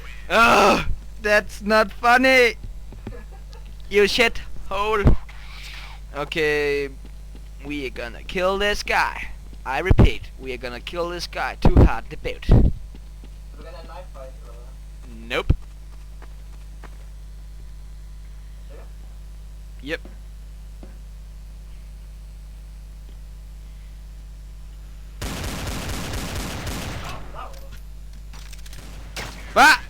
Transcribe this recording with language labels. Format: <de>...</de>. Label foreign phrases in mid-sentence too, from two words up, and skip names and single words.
<en>Oh, that's not funny. You shit hole. Okay, we are gonna kill this guy. I repeat, we are gonna kill this guy. Too hard to beat.</en> <da>Vil du gerne have en</da> <en>knife fight,</en> <da>eller hvad? Nope. Sikker? Yep. Hvad?</da>